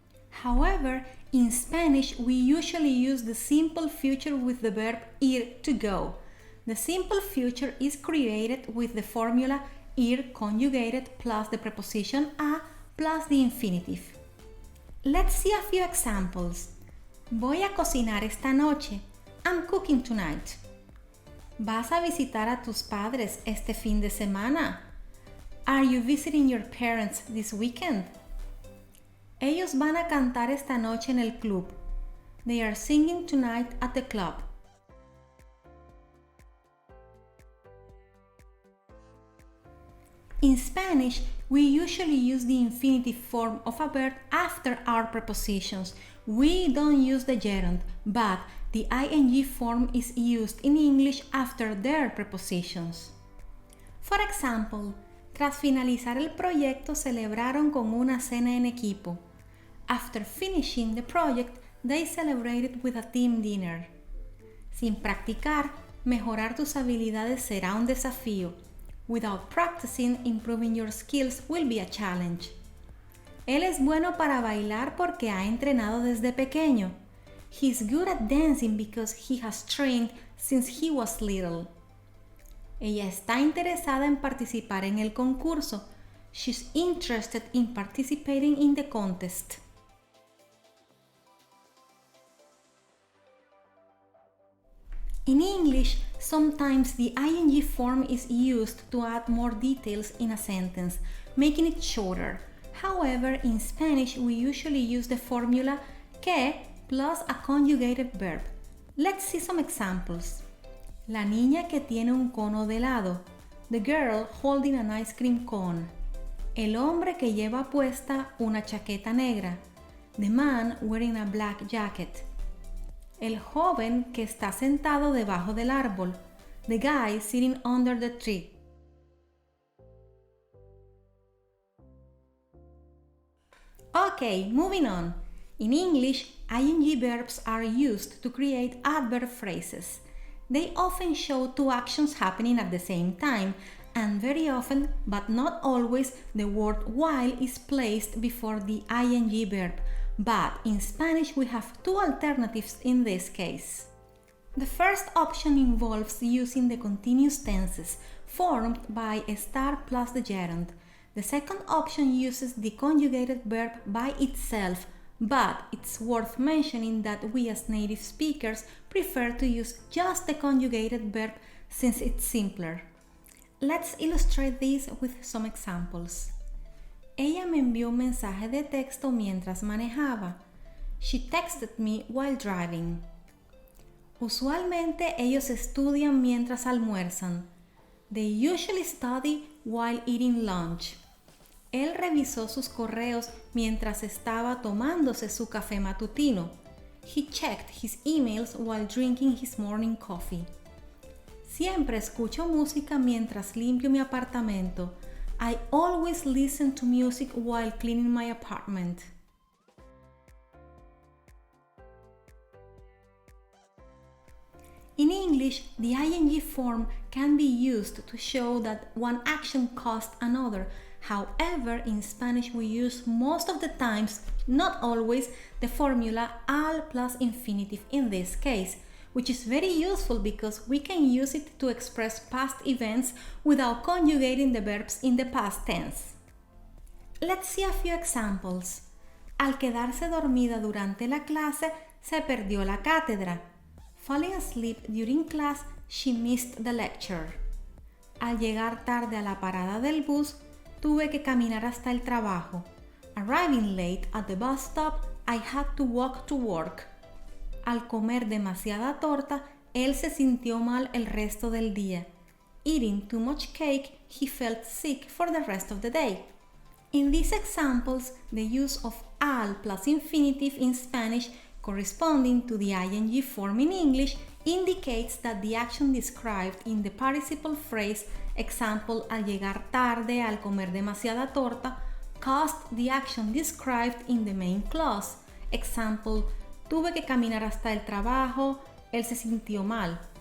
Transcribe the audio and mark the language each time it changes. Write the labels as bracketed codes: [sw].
[en] However, in Spanish, we usually use the simple future with the verb ir to go. The simple future is created with the formula ir conjugated plus the preposition a plus the infinitive. Let's see a few examples. [es] Voy a cocinar esta noche. [en] I'm cooking tonight. [es] ¿Vas a visitar a tus padres este fin de semana? [en] Are you visiting your parents this weekend? [es] Ellos van a cantar esta noche en el club. [en] They are singing tonight at the club. In Spanish, we usually use the infinitive form of a verb after our prepositions. We don't use the gerund, but the ing form is used in English after their prepositions. For example, [es] tras finalizar el proyecto celebraron con una cena en equipo. [en] After finishing the project, they celebrated with a team dinner. [es] Sin practicar, mejorar tus habilidades será un desafío. [en] Without practicing, improving your skills will be a challenge. [es] Él es bueno para bailar porque ha entrenado desde pequeño. [en] He's good at dancing because he has trained since he was little. [es] Ella está interesada en participar en el concurso. [en] She's interested in participating in the contest. In English, sometimes the ing form is used to add more details in a sentence, making it shorter. However, in Spanish, we usually use the formula que plus a conjugated verb. Let's see some examples. [es] La niña que tiene un cono de helado. [en] The girl holding an ice cream cone. [es] El hombre que lleva puesta una chaqueta negra. [en] The man wearing a black jacket. [es] El joven que está sentado debajo del árbol. [en] The guy sitting under the tree. Okay, moving on. In English, ing verbs are used to create adverb phrases. They often show two actions happening at the same time, and very often, but not always, the word while is placed before the ing verb. But in Spanish, we have two alternatives in this case. The first option involves using the continuous tenses, formed by a star plus the gerund. The second option uses the conjugated verb by itself, but it's worth mentioning that we as native speakers prefer to use just the conjugated verb since it's simpler. Let's illustrate this with some examples. [es] Ella me envió un mensaje de texto mientras manejaba. [en] She texted me while driving. [es] Usualmente ellos estudian mientras almuerzan. [en] They usually study while eating lunch. [es] Él revisó sus correos mientras estaba tomándose su café matutino. [en] He checked his emails while drinking his morning coffee. [es] Siempre escucho música mientras limpio mi apartamento. [en] I always listen to music while cleaning my apartment. In English, the ing form can be used to show that one action caused another. However, in Spanish we use most of the times, not always, the formula al plus infinitive in this case, which is very useful because we can use it to express past events without conjugating the verbs in the past tense. Let's see a few examples. [es] Al quedarse dormida durante la clase, se perdió la cátedra. [en] Falling asleep during class, she missed the lecture. [es] Al llegar tarde a la parada del bus, tuve que caminar hasta el trabajo. [en] Arriving late at the bus stop, I had to walk to work. [es] Al comer demasiada torta, él se sintió mal el resto del día. [en] Eating too much cake, he felt sick for the rest of the day. In these examples, the use of al plus infinitive in Spanish corresponding to the ing form in English indicates that the action described in the participle phrase, example, [es] al llegar tarde, al comer demasiada torta, [en] caused the action described in the main clause, example, [es] tuve que caminar hasta el trabajo, él se sintió mal.